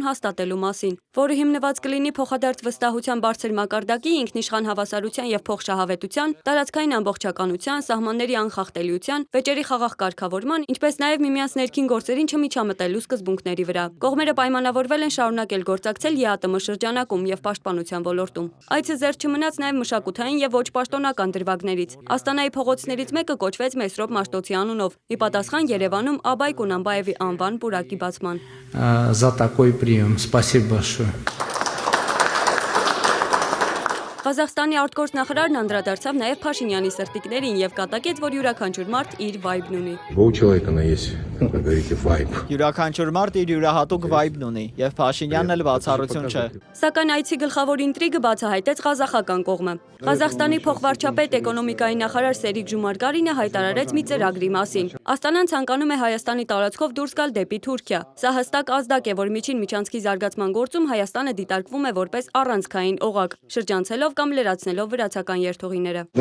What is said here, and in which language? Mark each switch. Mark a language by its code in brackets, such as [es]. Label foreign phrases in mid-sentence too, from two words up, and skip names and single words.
[hy] հաստատելու մասին, որը հիմնված կլինի փոխադարձ վստահության բարձր մակարդակի, ինքնիշխան հավասարության եւ փոխշահավետության, տարածքային ամբողջականության, սահմանների անխախտելիության, վեճերի խաղաղ կարգավորման, ինչպես նաեւ միմյանց ներքին գործերին չմիջամտելու սկզբունքների վրա։ Կողմերը պայմանավորվել են շարունակել գործակցել ԵԱՏՄ շրջանակում եւ պաշտպանության ոլորտում։ Այցը զերծ չմնաց նաեւ մշակութային եւ ոչ պաշտոնական դրվագներից։ Աստանայի փողոցներից մեկը կոչվեց Մեսրոպ Մաշտոցի անունով՝ ի պատասխան Երևանում Աբայ Կունանբաևի անվան պուրակի բացման։ [ru] За такой прием. Спасибо большое. [hy] Ղազախստանի արտգործնախարարն անդրադարձավ նաև Փաշինյանի սրտիկներին եւ կատակեց, որ յուրաքանչյուր մարդ իր վայբն ունի։ [ru] У человека есть, как говорите, вайб. [hy] Յուրաքանչյուր մարդ իր յուրահատուկ վայբն ունի եւ Փաշինյանն էլ բացառություն չէ։ Սակայն այցի գլխավոր ինտրիգը բացահայտեց ղազախական կողմը։ Ղազախստանի փոխվարչապետ էկոնոմիկայի նախարար Սերիկ Ժումարգարինը հայտարարեց մի ծրագրի մասին։ Աստանան ցանկանում է Հայաստանի տարածքով դուրս գալ դեպի Թուրքիա։ Սա հստակ ազդակ է, որ միջին միջանցքի զարգացման գործում Հայաստանը դիտարկվում է որպես առանցքային օղակ, շրջանցելով կամ լրացնելով վրացական երթուղիները։